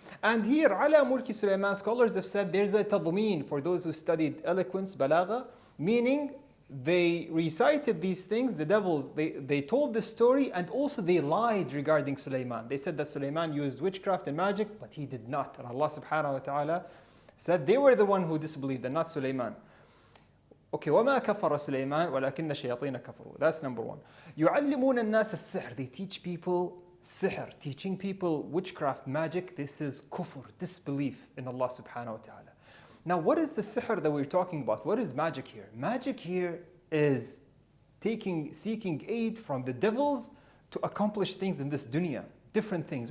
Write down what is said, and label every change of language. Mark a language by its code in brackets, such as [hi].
[en] And here, [ar] عَلَى مُلْكِ سُلَيْمَانَ, [en] scholars have said there's a tadmeen for those who studied eloquence, balagha, meaning they recited these things, the devils, they told the story, and also they lied regarding Sulaiman. They said that Sulaiman used witchcraft and magic, but he did not. And Allah subhanahu wa ta'ala said they were the one who disbelieved and not Sulaiman. [ar] Okay, وَمَا كَفَرَ سُلَيْمَانَ وَلَكِنَّ الشَّيَاطِينَ كَفَرُوا. [en] That's number one. [ar] يُعَلِّمُونَ النَّاسَ السِّحْرِ. [en] They teach people sihr, teaching people witchcraft, magic. This is kufr, disbelief in Allah subhanahu wa ta'ala. Now, what is the sihr that we're talking about? What is magic here? Magic here is seeking aid from the devils to accomplish things in this dunya, different things.